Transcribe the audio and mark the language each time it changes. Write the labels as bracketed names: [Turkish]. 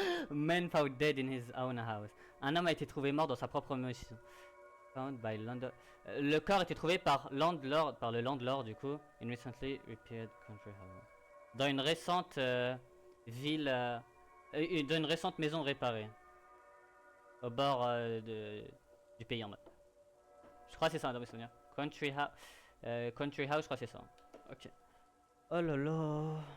[English] Man found dead in his own house. [French] Un homme a été trouvé mort dans sa propre maison. [English] Found by landlord. [French] Le corps a été trouvé par le landlord du coup. [English] In recently repaired country house. [French] Dans une récente ville, dans une récente maison réparée. Au bord du pays en mode. Je crois que c'est ça dans mes souvenirs. [English] Country house, [French] je crois que c'est ça. Ok. Oh là là.